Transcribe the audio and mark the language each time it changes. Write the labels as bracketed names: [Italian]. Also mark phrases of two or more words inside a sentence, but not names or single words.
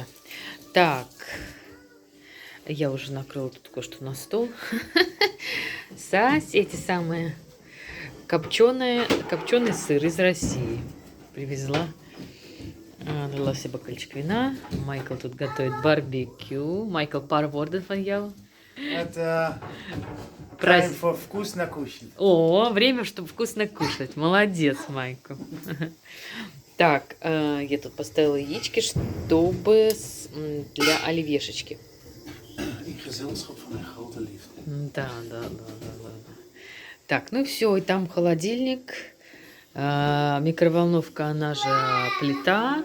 [Russian] Так, я уже накрыла тут кое-что на стол. Эти самые копченый сыр из России привезла. Налила себе бокальчик вина. Майкл тут готовит барбекю. Майкл, [Dutch] paar woorden van jou? [Russian] Это [English] time for [Russian] вкусно кушать. Время, чтобы вкусно кушать. Молодец, Майкл. Так, я тут поставила яички, чтобы для оливьешечки. Да. Так, ну все, и там холодильник, микроволновка, она же плита.